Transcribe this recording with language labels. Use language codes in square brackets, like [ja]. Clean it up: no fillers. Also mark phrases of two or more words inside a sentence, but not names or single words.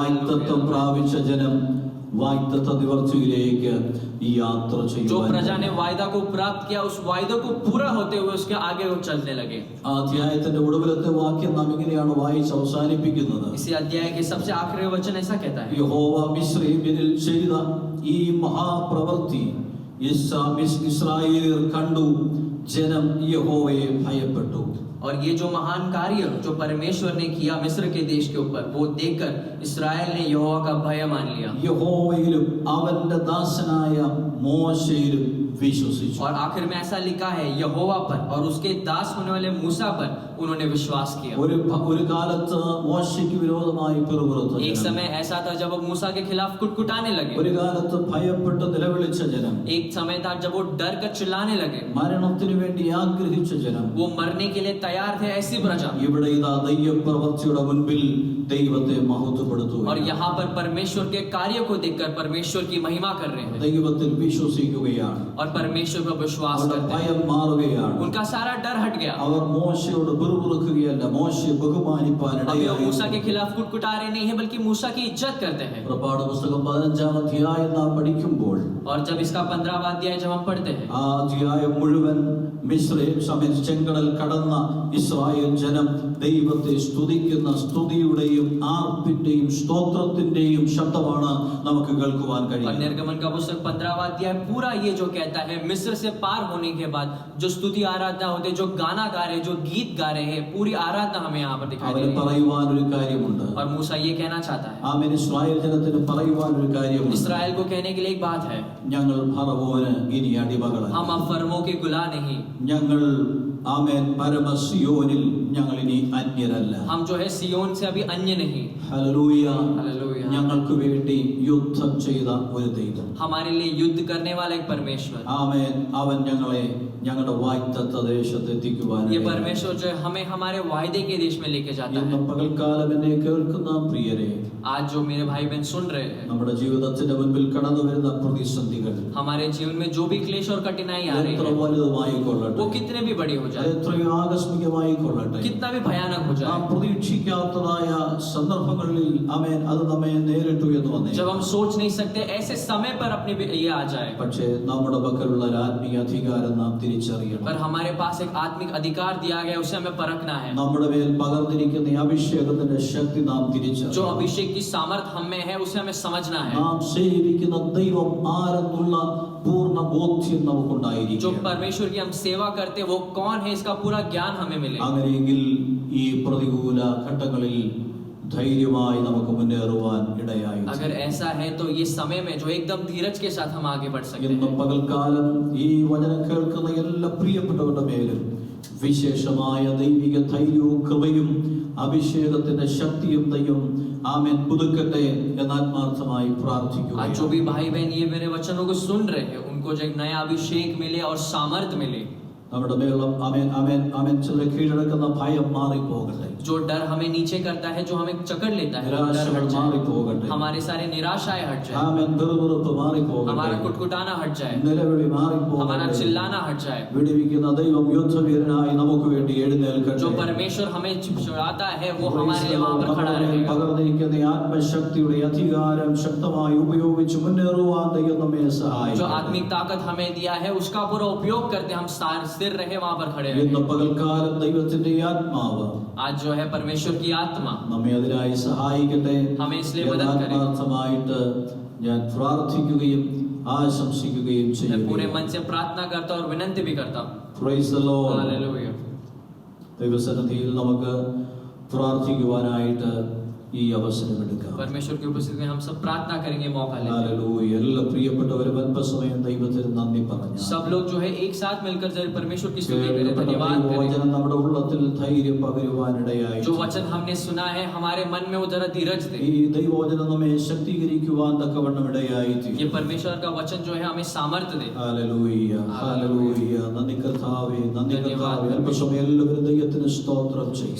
[ml] ഹല്ലേലൂയ. വാഗ്ദത്തം പ്രാപിച്ച ജനം വാഗ്ദത്ത നിവർത്തിയിലേക്ക് ഈ യാത്ര [hi] जो [ml] ചെയ്യുവാൻ [hi] प्रजा ने वायदा को प्राप्त किया, उस वायदे को पूरा होते हुए उसके आगे वो चलने लगे। [ml] ആ അധ്യായത്തിന്റെ ഒടുവിലത്തെ വാക്യം നാം ഇങ്ങനെയാണ് വായിച്ച് അവസാനിപ്പിക്കുന്നത്. [hi] इसी अध्याय के सबसे आखिरी वचन ऐसा कहता है, [ml] യഹോവ മിസ്രയീമിൽ ചെയ്ത ഈ മഹാപ്രവൃത്തി ഇസ്രായേലിയർ കണ്ടു, ജനം യഹോവയെ ഭയപ്പെട്ടു. [hi] और ये जो महान कार्य जो परमेश्वर ने किया मिस्र के देश के ऊपर, वो देखकर इस्राएल ने यहोवा का भय मान लिया [ml] യഹോവയിലും അവന്റെ ദാസനായ മോശയിലും വിശ്വസിച്ചു. [hi] और आखिर में ऐसा लिखा है, यहोवा पर और उसके दास होने वाले मूसा पर उन्होंने विश्वास किया। [ml] ഒരു കാലത്ത് മോശയ്ക്ക് വിരോധമായി പിറുപിറുത്ത [hi] एक [ml] ജനം, [hi] समय ऐसा था जब वो मूसा के खिलाफ कुटकुटाने लगे। [ml] ഒരു കാലത്ത് ഭയപ്പെട്ട് നിലവിളിച്ച ജനം, [hi] एक समय था जब वो डर कर चिल्लाने लगे, [ml] മരണത്തിനു വേണ്ടി ആഗ്രഹിച്ച ജനം. [hi] वो मरने के लिए तैयार थे, ऐसी प्रजा। [ml] ഇവിടെ ഇതാ ദൈവപ്രവൃത്തിയുടെ മുൻപിൽ ദൈവത്തെ മഹത്വപ്പെടുത്തുക, [hi] और यहाँ पर परमेश्वर के कार्य को देखकर परमेश्वर की महिमा कर रहे हैं [ml] ദൈവത്തിൽ വിശ്വസിക്കുകയാണ്. [hi] और परमेश्वर पर विश्वास [ml] അവരുടെ [hi] करते हैं। [ml] ഭയം മാറുകയാണ്. [hi] उनका सारा डर हट गया। [ml] അവർ മോശയോട് പിറുപിറുക്കുകയല്ല, മോശയെ ബഹുമാനിപ്പാൻ [hi] अभी वो [ml] ഇടയായി. [hi] मूसा के खिलाफ कुटकुटा रहे नहीं है, बल्कि मूसा की इज्जत करते हैं। [ml] പുറപ്പാട് പുസ്തകം 15-ാം അധ്യായം നാം പഠിക്കുമ്പോൾ [hi] और जब इसका 15वां अध्याय जब हम पढ़ते हैं, [ml] ആ അധ്യായം മുഴുവൻ മിസ്രയീം സമയത്ത് ചെങ്കടൽ കടന്ന ഇസ്രായേൽ ജനം ദൈവത്തെ സ്തുതിക്കുന്ന സ്തുതിയുടെയും ആർപ്പിന്റെയും സ്തോത്രത്തിന്റെയും ശബ്ദമാണ് നമുക്ക് കേൾക്കുവാൻ [hi] और [ml] കഴിയും. [hi] निर्गमन का पुस्तक 15वां अध्याय पूरा ये जो कहता है, मिस्र से पार होने के बाद जो स्तुति आराधना होते, जो गाना गा रहे, जो गीत गा रहे हैं, पूरी आराधना हमें यहाँ पर दिखाई दे [ml] അവന് [hi] रही है। [ml] പറയുവാൻ ഒരു കാര്യമുണ്ട്. [hi] और मूसा ये कहना चाहता है, [ml] ആമേൻ. ഇസ്രായേൽ ജനത്തിന് പറയുവാൻ ഒരു കാര്യമുണ്ട്. [hi] इसराइल को कहने के लिए एक बात है, [ml] ഞങ്ങൾ ഫറവോന് ഇനി അടിമകളല്ല. [hi] हम अब फर्मों के गुलाम नहीं, [ml] ഞങ്ങൾ ആമേൻ പരമസിയോനിൽ ഞങ്ങൾ ഇനി അന്യരല്ല. [hi] हम जो है सियोन से अभी अन्य नहीं। [ml] ഹല്ലേലൂയ. [hi] हालेलुया। [ml] ഞങ്ങൾക്ക് വേണ്ടി യുദ്ധം ചെയ്ത ഒരു ദൈവം, [hi] हमारे लिए युद्ध करने वाला एक परमेश्वर, [ml] ആമേൻ. അവൻ ഞങ്ങളെ ഞങ്ങളുടെ വാഗ്ദത്ത ദേശത്ത് എത്തിക്കുവാൻ [hi] ये परमेश्वर जो है हमें हमारे वायदे के देश में लेके जाता [ml] ഇന്ന് [hi] है। [ml] പകൽക്കാലം എന്നെ കേൾക്കുന്ന പ്രിയരെ, [hi] आज जो मेरे भाई बहन सुन रहे हैं, [ml] നമ്മുടെ ജീവിതത്തിന്റെ മുൻപിൽ കടന്നു വരുന്ന പ്രതിസന്ധികൾ [hi] हमारे जीवन में जो भी क्लेश और कठिनाई आ रही [ml] എത്ര [hi] है, [ml] വലുതുമായി കൊള്ളട്ടെ, [hi] वो कितने भी बड़ी हो [ml] അത് [hi] जाए, [ml] എത്രയോ ആകസ്മികമായി കൊള്ളട്ടെ, [hi] कितना भी भयानक हो [ml] നാം [hi] जाए, [ml] പ്രതീക്ഷിക്കാത്തതായ സന്ദർഭങ്ങളിൽ ആമേൻ അത് നമ്മെ നേരിട്ടു എന്ന് വന്നേ. [hi] जब हम सोच नहीं सकते ऐसे समय पर अपने ये आ जाए, [ml] പക്ഷേ നമ്മുടെ പക്കലുള്ള ഒരു ആത്മീയ അധികാരം നാം തിരിച്ചറിയണം. [hi] पर हमारे पास एक आत्मिक अधिकार दिया गया, उसे हमें परखना है। [ml] നമ്മുടെ മേൽ പകർന്നിരിക്കുന്ന ഈ അഭിഷേകത്തിന്റെ ശക്തി നാം [hi] जो [ml] തിരിച്ചറിയണം. [hi] अभिषेक की सामर्थ हम में है, उसे हमें समझना है। [ml] നാം സേവിക്കുന്ന ദൈവം ആരെന്നുള്ള പൂർണ്ണ ബോധ്യം [hi] जो [ml] നമുക്കുണ്ടായിരിക്കും. [hi] परमेश्वर की हम सेवा करते हैं वो कौन है, इसका पूरा ज्ञान हमें मिले। [ml] അങ്ങനെയെങ്കിൽ ഈ പ്രതികൂല ഘട്ടങ്ങളിൽ ധൈര്യമായി നമുക്ക് മുന്നേറുവാൻ ഇടയായി. [hi] अगर ऐसा है तो ये समय में जो एकदम धीरज के साथ हम आगे बढ़ सकते [ml] ഇന്ന് [hi] हैं। [ml] പകൽക്കാലം ഈ വചനം കേൾക്കുന്ന എല്ലാ പ്രിയപ്പെട്ടവരുടെ മേലും വിശേഷമായ ദൈവിക ധൈര്യവും കൃപയും അഭിഷേകത്തിന്റെ ശക്തിയും ദൈവം ആമേൻ പുതുക്കട്ടെ എന്ന് ആത്മാർത്ഥമായി [hi] आज [ml] പ്രാർത്ഥിക്കുക. [hi] जो भी भाई बहन ये मेरे वचनों को सुन रहे हैं, उनको जो एक नया अभिषेक मिले और सामर्थ मिले। [ml] നമ്മുടെ മേലുള്ള ആമേൻ ആമേൻ ആമേൻ ചില കീഴടക്കുന്ന ഭയം മാറിപ്പോകട്ടെ, [hi] जो डर हमें नीचे करता है, जो हमें जकड़ लेता है, वो डर [ml] നിരാശകൾ [hi] हट जाए। [ml] മാറിപ്പോകട്ടെ, [hi] हमारे सारे निराशाएं हट जाए, [ml] ആമേൻ വെറുവെറുപ്പ് മാറിപ്പോകട്ടെ, [hi] हमारा कुटकुटाना हट जाए, [ml] നിലവിളി [hi] हमारा [ml] മാറിപ്പോകട്ടെ. [hi] चिल्लाना हट जाए। [ml] വിടുവിക്കുന്ന ദൈവം യുദ്ധവീരനായി നമുക്ക് വേണ്ടി എഴുന്നേൽക്കട്ടെ. [hi] जो परमेश्वर हमें छुड़ाता है वो हमारे लिए वहां पर खड़ा रहेगा। [ml] പകർന്നിരിക്കുന്ന ഈ ആത്മശക്തിയുടെ അധികാരം ശക്തമായി ഉപയോഗിച്ച് മുന്നേറുവാൻ ദൈവം നമ്മെ [hi] जो [ml] സഹായിക്കട്ടെ. [hi] आत्मिक ताकत हमें दिया है उसका पूरा उपयोग करते हम स्थिर रहे, वहां पर खड़े [ml] ഇന്ന് [hi] रहे। [ml] പകൽക്കാലം ദൈവത്തിന്റെ ഈ ആത്മാവ് [hi] आज जो है परमेश्वर की आत्मा [ml] നമ്മെ അതിനായി സഹായിക്കട്ടെ. [hi] हमें इसलिए मदद करे। [ml] ആത്മാർത്ഥമായിട്ട് ഞാൻ പ്രാർത്ഥിക്കുകയും ആശംസിക്കുകയും [hi] मैं [ml] ചെയ്യുന്നു. [hi] पूरे मन से प्रार्थना करता हूं और विनंती भी करता हूं। [en] Praise the Lord. [hi] हालेलुया। [ml] ദൈവസന്നിധിയിൽ നമുക്ക് പ്രാർത്ഥിക്കുവാനായിട്ട് ഈ അവസരം എടുക്കാം. [hi] परमेश्वर की उपस्थिति में हम सब प्रार्थना करेंगे, मौका लेंगे। [ml] ഹല്ലേലൂയ. എല്ലാ പ്രിയപ്പെട്ടവരും അല്പസമയം ദൈവത്തിന് നന്ദി പറഞ്ഞു. सब लोग जो है एक साथ मिलकर जब परमेश्वर की स्तुति करें, धन्यवाद करें। വചനം നമ്മുടെ ഉള്ളത്തിൽ ധൈര്യം പകരുവാനിടയായി. जो वचन हमने सुना है हमारे मन में वो जरा धीरज दे। ഈ ദൈവവചനം നമ്മെ ശക്തീകരിക്കുവാൻ തക്കവണ്ണം ഇടയായി. ये परमेश्वर का वचन जो है हमें सामर्थ्य दे। ഹല്ലേലൂയ. ഹല്ലേലൂയ. നന്ദി കർത്താവേ, നന്ദി കർത്താവേ. അല്പസമയം എല്ലാവരും ദൈവത്തിന് സ്തോത്രം ചെയ്യും.